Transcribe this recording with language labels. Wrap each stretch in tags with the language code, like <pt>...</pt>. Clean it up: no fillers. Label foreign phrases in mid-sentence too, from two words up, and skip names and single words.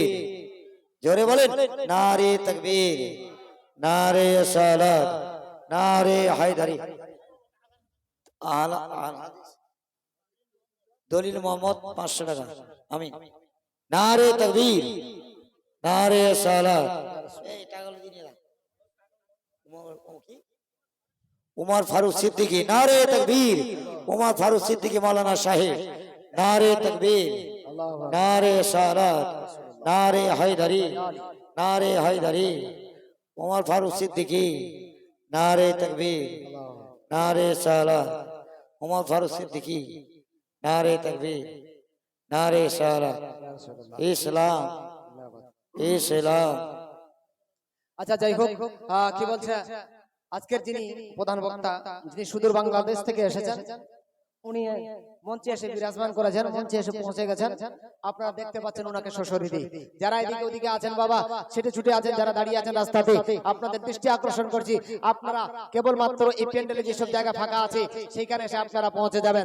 <bn>জোরে বলেন,</bn> <hi>नारे तकबीर, नारे सलात, नारे हैदरी।</hi> <bn>দলিল মোহাম্মদ 500 টাকা। আমিন।</bn> <hi>नारे तकबीर, नारे सलात।</hi> <bn>এই টাকাগুলো দিয়ে দাও।</bn> <hi>उमर फारूक सिद्दीकी, नारे तकबीर। उमर फारूक सिद्दीकी मौलाना साहेब, नारे तकबीर, नारे सालात, नारे हैदरी, नारे हैदरी। उमर फारूक सिद्दीकी, नारे तकबीर, नारे सालात। उमर फारूक सिद्दीकी, नारे तकबीर, नारे सालात। इस्लाम, इस्लाम।</hi> <bn>আচ্ছা যাই হোক, কি বলছে আজকের যিনি প্রধান বক্তা, যিনি সুদূর বাংলাদেশ থেকে এসেছেন, উনি মঞ্চে এসে বিরাজমান করেছেন, মঞ্চে এসে পৌঁছে গেছেন। আপনারা দেখতে পাচ্ছেন ওনাকে সশরীরে। যারা এদিকে ওদিকে আছেন বাবা, ছুটে ছুটে আছেন, যারা দাঁড়িয়ে আছেন রাস্তাতে, আপনাদের দৃষ্টি আকর্ষণ করছি, আপনারা কেবলমাত্র এই প্যান্ডেলে যেসব জায়গা ফাঁকা আছে সেইখানে এসে আপনারা পৌঁছে যাবেন।</bn>